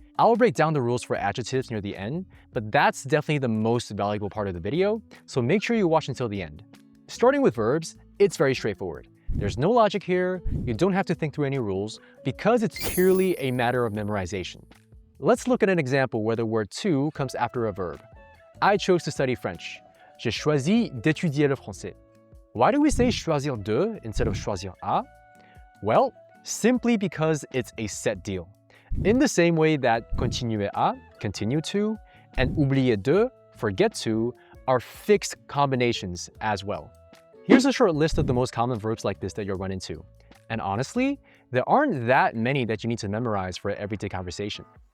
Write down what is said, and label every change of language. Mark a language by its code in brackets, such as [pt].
[en] I'll break down the rules for adjectives near the end, but that's definitely the most valuable part of the video, so make sure you watch until the end. Starting with verbs, it's very straightforward. There's no logic here, you don't have to think through any rules, because it's purely a matter of memorization. Let's look at an example where the word to comes after a verb. I chose to study French. [fr] J'ai choisi d'étudier le français. [en] Why do we say choisir de instead of choisir à? Well, simply because it's a set deal. In the same way that continuer à, continue to, and oublier de, forget to, are fixed combinations as well. Here's a short list of the most common verbs like this that you'll run into. And honestly, there aren't that many that you need to memorize for everyday conversation.